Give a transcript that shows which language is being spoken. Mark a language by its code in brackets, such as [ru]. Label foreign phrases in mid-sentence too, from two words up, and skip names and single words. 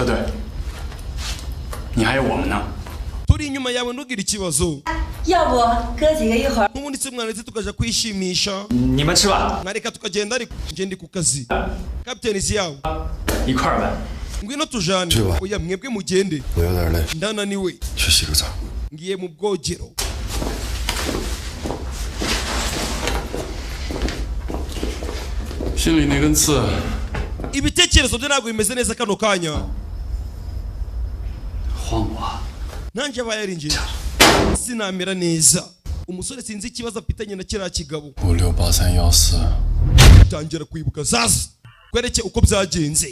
[rw] turi inyuma yawe ntugira ikibazo n'ubundi se mwana ndetse tukaja kwishimisha nareka tukagenda ariko nje ndi ku kazi. Captain Ziyawo ngwino tujane. oya mwebwe mugende ndananiwe ngiye mu bwogero. [zh] 心里那根刺 [rw] ibitekerezo bye ntabwo bimeze neza kano kanya. [zh] 换我， [rw] nanjye aba yarinjiye sinamera neza. Umusore sinzi ikibazo afitanye na kiriya kigabo. 568314， tangira kwibuka sasa kwereke uko byagenze.